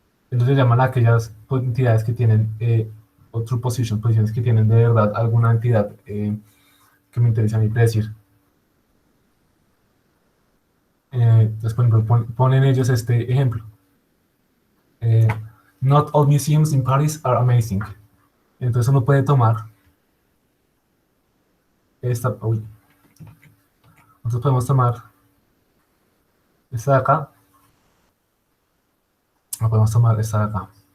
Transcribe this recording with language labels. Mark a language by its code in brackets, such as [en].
[es] Entonces se llaman a aquellas entidades que tienen true position, posiciones que tienen de verdad alguna entidad que me interesa a mí predecir. Entonces, por ejemplo, ponen ellos este ejemplo. [en] Not all museums in Paris are amazing. [es] Entonces uno puede tomar esta, uy, nosotros podemos tomar esta de acá, o podemos tomar esta de acá.